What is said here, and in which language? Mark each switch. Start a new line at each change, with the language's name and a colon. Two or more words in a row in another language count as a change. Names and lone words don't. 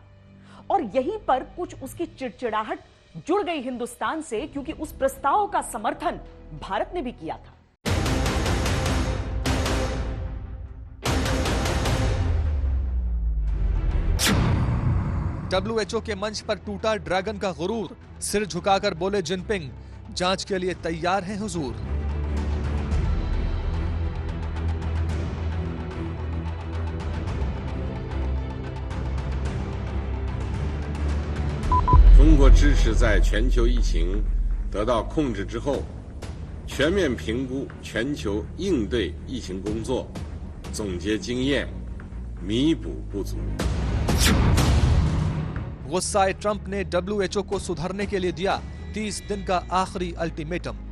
Hindi: और यहीं पर कुछ उसकी चिड़चिड़ाहट जुड़ गई हिंदुस्तान से, क्योंकि उस प्रस्ताव का समर्थन भारत ने भी किया था। WHO के मंच पर टूटा ड्रैगन का गुरूर, सिर झुकाकर बोले जिनपिंग, जांच के लिए तैयार हैं हुजूर।
Chinese: 中国支持在全球疫情得到控制之后，全面评估全球应对疫情工作，总结经验，弥补不足。
Hindi: गुस्साए ट्रंप ने WHO को सुधरने के लिए दिया 30 दिन का आखिरी अल्टीमेटम।